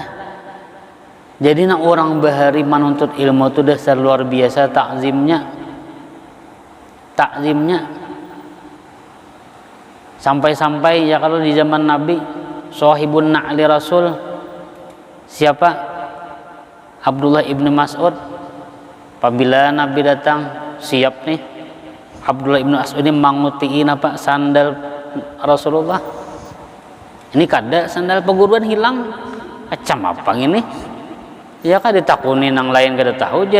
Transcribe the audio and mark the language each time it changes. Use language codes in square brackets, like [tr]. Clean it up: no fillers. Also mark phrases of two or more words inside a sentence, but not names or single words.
[bjn] Jadi nak orang bahari menuntut ilmu itu dasar luar biasa takzimnya. Sampai-sampai ya kalau di zaman Nabi [ar] صاحب النعل رسول [bjn] siapa? Abdullah ibn Mas'ud. Apabila Nabi datang siap nih Abdullah ibn Mas'ud ini mangutiin apa sandal Rasulullah. Ini kada sandal perguruan hilang. Macam apa ini? Ya kan ditakuni nang lain kada tahu aja.